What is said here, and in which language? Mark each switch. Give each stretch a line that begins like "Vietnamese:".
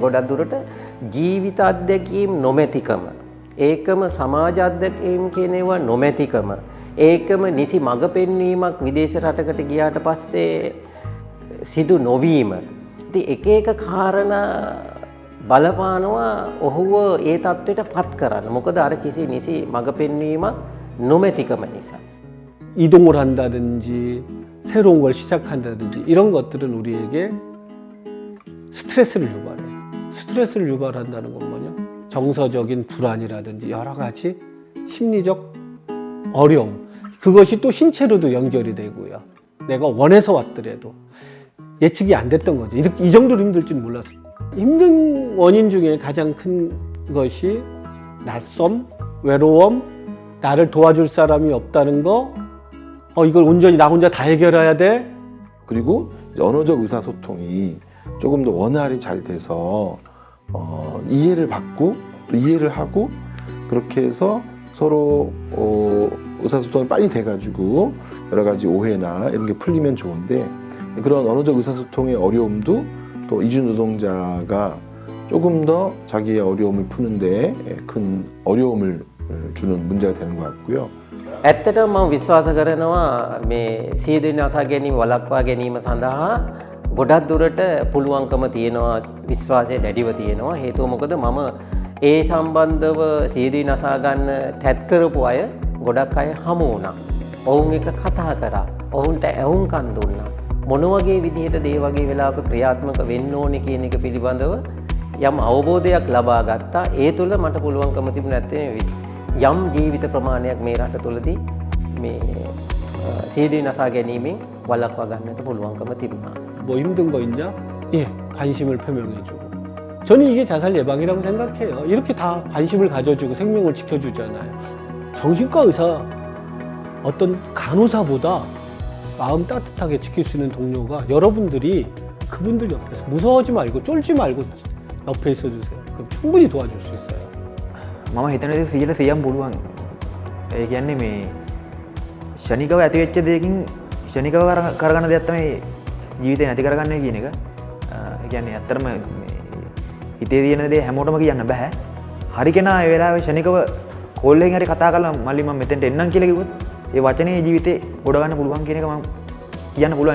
Sinhala: ගොඩක් දුරට ජීවිත අත්දැකීම් නොමැතිකම, ඒකම සමාජ අත්දැකීම් කියන ඒවා නොමැතිකම, ඒකම නිසි මඟ පෙන්වීමක් විදේශ රටකට ගියාට පස්සේ සිදු නොවීම. ඉතින් එක එක කාරණා බලපානවා ඔහුව ඒ තත්ත්වයට පත් කරන්න. මොකද අර කිසි නිසි මඟ පෙන්වීමක් නොමැතිකම නිසා.
Korean: 이동을 한다든지 새로운 걸 시작한다든지 이런 것들은 우리에게 스트레스를 유발해요. 스트레스를 유발한다는 건 뭐냐? 정서적인 불안이라든지 여러 가지 심리적 어려움. 그것이 또 신체로도 연결이 되고요. 내가 원해서 왔더라도 예측이 안 됐던 거죠. 이렇게 이 정도로 힘들 줄 몰랐어요. 힘든 원인 중에 가장 큰 것이 낯섦, 외로움, 나를 도와줄 사람이 없다는 거, 이걸 온전히 나 혼자 다 해결해야 돼? 그리고 언어적 의사소통이 조금 더 원활히 잘 돼서 이해를 받고 이해를 하고 그렇게 해서 서로 의사소통이 빨리 돼가지고 여러 가지 오해나 이런 게 풀리면 좋은데 그런 언어적 의사소통의 어려움도 또 이주 노동자가 조금 더 자기의 어려움을 푸는데 큰 어려움을 주는 문제가 되는 것 같고요.
Sinhala: ඇත්තටම මම විශ්වාස කරනවා මේ සියදෙවි නසා ගැනීම වළක්වා ගැනීම සඳහා ගොඩක් දුරට පුළුවන්කම තියෙනවා, විශ්වාසය දැඩිව තියෙනවා. හේතුව මොකද මම ඒ සම්බන්ධව සියදෙවි නසා ගන්න තැත් කරපු අය ගොඩක් අය හමු වුණා. ඔවුන් එක කතා කරා. ඔවුන්ට ඇහුම්කන් දුන්නා. මොන වගේ විදිහට ඒ වගේ වෙලාවක ක්‍රියාත්මක වෙන්න ඕනේ කියන එක පිළිබඳව යම් අවබෝධයක් ලබා ගත්තා. ඒ තුළ මට පුළුවන්කම තිබුණ නැත්තේ යම් ජීවිත ප්‍රමාණයක් මේ රට තුළදී මේ සියදිවි නසා ගැනීමෙන් වළක්වා ගන්නට පුළුවන්කම තිබුණා.
Korean: 뭐 힘든 거 있냐? 예, 관심을 표명해주고. 저는 이게 자살 예방이라고 생각해요. 이렇게 다 관심을 가져주고 생명을 지켜주잖아요. 정신과 의사, 어떤 간호사보다 마음 따뜻하게 지킬 수 있는 동료가 여러분들이 그분들 옆에서 무서워하지 말고 쫄지 말고 옆에 있어주세요. 그럼 충분히 도와줄 수 있어요.
Sinhala: මම හිතන දේ 100% පුළුවන්. ඒ කියන්නේ මේ ෂණිකව ඇති වෙච්ච දෙයකින් ෂණිකව කරගන්න දෙයක් තමයි ජීවිතේ නැති කරගන්නේ කියන එක. ඒ කියන්නේ ඇත්තටම මේ හිතේ තියෙන දේ හැමෝටම කියන්න බෑ. හරි කෙනා ඒ වෙලාවේ ෂණිකව කෝල් එකෙන් හරි කතා කරලා මල්ලි මම මෙතෙන්ට එන්නම් කියලා කිව්වොත් ඒ වචනේ ජීවිතේ ගොඩ ගන්න පුළුවන් කියන එක මම කියන්න පුළුවන්.